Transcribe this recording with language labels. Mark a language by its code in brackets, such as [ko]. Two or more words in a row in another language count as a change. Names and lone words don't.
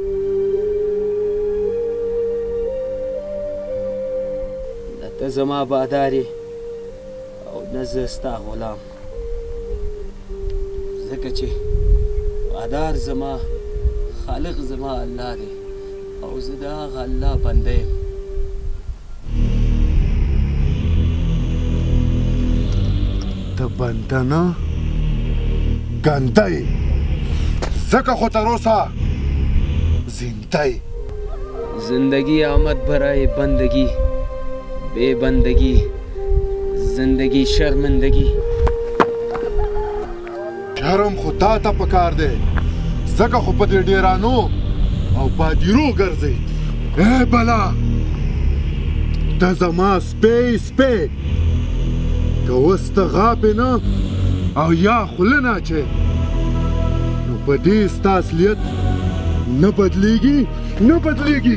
[ps] نه ته زما بادار یې او نه زه ستا غلام، ځکه چې بادار زما خالق زما الله دی او زه د هغه الله بنده یم. ته بنده نه ګنده یې، ځکه خو تر اوسه زنده یې. [fa] زندگی آمد برای بندگی، بے بندگی زندگی شرمندگی. [ps] شرم خو تا ته پکار دی، ځکه خو په دې ډیرانو او بادیرو ګرځئ. ای بلا ته زما سپی سپی، که اوس ته غاپې نه او یا خوله نه اچې، نو په دې ستا اصلیت نه بدلیږي نه بدلیږي.